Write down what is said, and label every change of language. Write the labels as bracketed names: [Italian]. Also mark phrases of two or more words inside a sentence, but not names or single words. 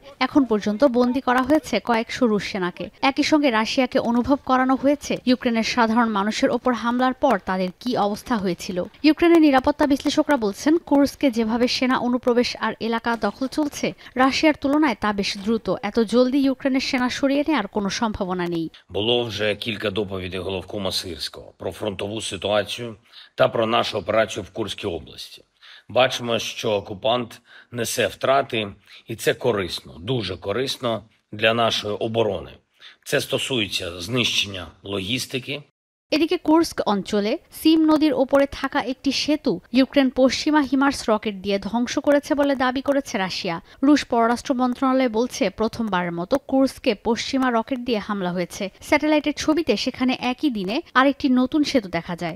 [Bangla] এখন পর্যন্ত বন্দী করা হয়েছে কয়েকশো রুশ সেনাকে। একই সঙ্গে রাশিয়াকে অনুভব করানো হয়েছে ইউক্রেনের সাধারণ মানুষের ওপর হামলার পর তাদের কি অবস্থা হয়েছিল। ইউক্রেনের নিরাপত্তা বিশ্লেষকরা বলছেন, কুর্স্কে যেভাবে সেনা অনুপ্রবেশ আর এলাকা দখল চলছে, রাশিয়ার তুলনায় তা বেশ দ্রুত। এত জলদি ইউক্রেনের সেনা সরিয়ে নেওয়ার কোনো সম্ভাবনা নেই। [Ukrainian] Було вже кілька доповідей головкома Сирського про фронтову ситуацію та про нашу операцію в Курській області. Бачимо, що окупант несе втрати, і це корисно, дуже корисно для нашої оборони. Це стосується знищення логістики. [Bangla] এদিকে কুর্স্ক অঞ্চলে সিম নদীর ওপরে থাকা একটি সেতু ইউক্রেন পশ্চিমা হিমার্স রকেট দিয়ে ধ্বংস করেছে বলে দাবি করেছে রাশিয়া। রুশ পররাষ্ট্র মন্ত্রণালয় বলছে, প্রথমবারের মতো কুর্স্কে পশ্চিমা রকেট দিয়ে হামলা হয়েছে। স্যাটেলাইটের ছবিতে সেখানে একই দিনে আরেকটি নতুন সেতু দেখা যায়।